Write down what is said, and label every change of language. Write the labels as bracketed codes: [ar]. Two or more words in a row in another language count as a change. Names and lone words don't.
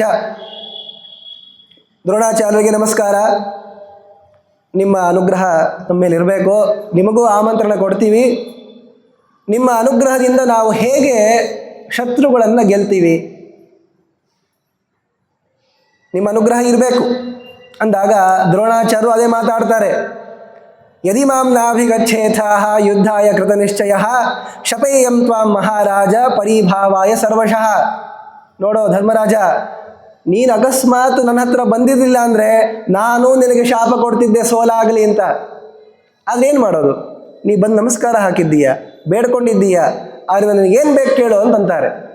[kn] ದ್ರೋಣಾಚಾರ್ಯರಿಗೆ ನಮಸ್ಕಾರ, ನಿಮ್ಮ ಅನುಗ್ರಹ ನಮ್ಮ ಮೇಲೆ ಇರಬೇಕು, ನಿಮಗೂ ಆಮಂತ್ರಣ ಕೊಡ್ತೀವಿ. ನಿಮ್ಮ ಅನುಗ್ರಹದಿಂದ ನಾವು ಹೇಗೆ ಶತ್ರುಗಳನ್ನು ಗೆಲ್ತೀವಿ, ನಿಮ್ಮ ಅನುಗ್ರಹ ಇರಬೇಕು ಅಂದಾಗ ದ್ರೋಣಾಚಾರ್ಯರು ಅದೇ ಮಾತಾಡ್ತಾರೆ. [sa] ಯದಿ ಮಾಂ ನಾಭಿಗಚ್ಚೇಥಾಃ ಯುದ್ಧಾಯ ಕೃತ ನಿಶ್ಚಯಃ ಶಪೇಯಂ ತ್ವಾಂ ಮಹಾರಾಜ ಪರಿಭಾವಾಯ ಸರ್ವಶಃ. [kn] ನೋಡೋ ಧರ್ಮರಾಜ, ನೀನು ಅಕಸ್ಮಾತ್ ನನ್ನ ಹತ್ರ ಬಂದಿರಲಿಲ್ಲ ಅಂದರೆ ನಾನು ನಿನಗೆ ಶಾಪ ಕೊಡ್ತಿದ್ದೆ ಸೋಲಾಗಲಿ ಅಂತ. ಅದೇನು ಮಾಡೋದು, ನೀ ಬಂದು ನಮಸ್ಕಾರ ಹಾಕಿದ್ದೀಯ, ಬೇಡ್ಕೊಂಡಿದ್ದೀಯ, ಆದರೆ ನನಗೇನು ಬೇಕು ಕೇಳು ಅಂತಂತಾರೆ.